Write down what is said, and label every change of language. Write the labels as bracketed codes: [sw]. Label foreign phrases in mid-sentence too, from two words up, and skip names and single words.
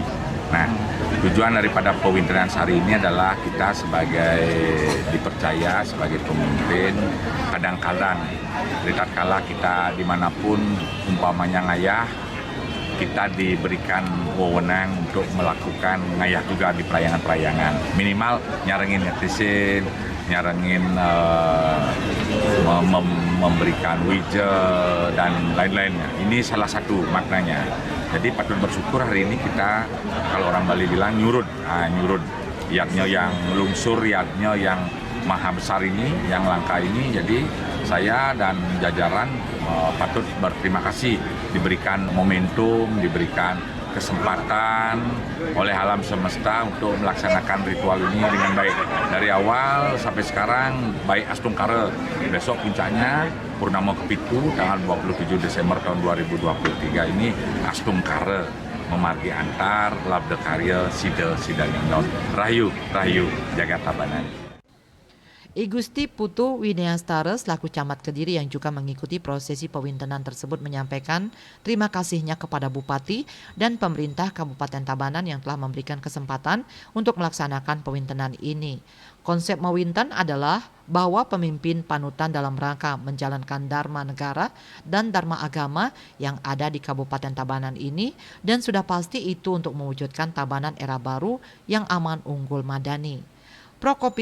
[id] Nah, tujuan daripada pewintenan sari ini adalah kita sebagai dipercaya sebagai pemimpin, kadang-kadang tatkala kita dimanapun umpamanya ngayah, kita diberikan wewenang untuk melakukan ngayah juga di perayangan-perayangan. Minimal nyarengin netizen, nyarengin memberikan wija dan lain-lainnya. Ini salah satu maknanya. Jadi patut bersyukur hari ini kita, kalau orang Bali bilang nyurut, yatnya yang lungsur, yatnya yang maha besar ini, yang langka ini. Jadi saya dan jajaran patut berterima kasih diberikan momentum, diberikan kesempatan oleh alam semesta untuk melaksanakan ritual ini dengan baik. Dari awal sampai sekarang baik Astungkara, besok puncaknya Purnama Kepitu tanggal 27 Desember tahun 2023 ini Astungkara [ban] memargi antar labda karya sida non rahayu jagat Tabanan. [id] I Gusti Putu Wineastara selaku camat Kediri yang juga mengikuti prosesi pewintenan tersebut menyampaikan terima kasihnya kepada Bupati dan pemerintah Kabupaten Tabanan yang telah memberikan kesempatan untuk melaksanakan pewintenan ini. Konsep mewinten adalah bahwa pemimpin panutan dalam rangka menjalankan dharma negara dan dharma agama yang ada di Kabupaten Tabanan ini, dan sudah pasti itu untuk mewujudkan Tabanan era baru yang aman, unggul, madani.